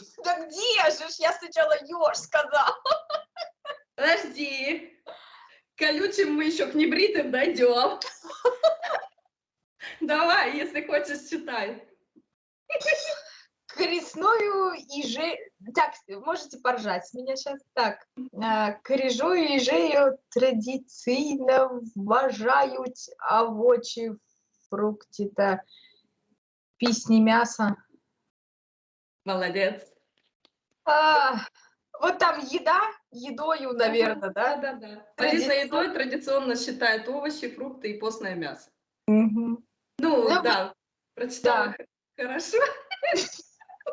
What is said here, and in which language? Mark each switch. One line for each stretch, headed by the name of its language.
Russian: Да где же? Я сначала ёж сказала. Подожди. Колючим мы еще к небритым дойдем. Давай, если хочешь, читай.
Ukrainian: Корисную їжею...
Russian: Так, можете поржать с меня сейчас.
Ukrainian: Так, коріжою їжею традиційно вважають овочі, фрукти та пісні м'яса.
Russian: Молодец. Вот там еда, едою, наверное, да? Да. За едой традиционно считают овощи, фрукты и постное мясо. Угу. Ну, да, прочитала да. Хорошо. 5.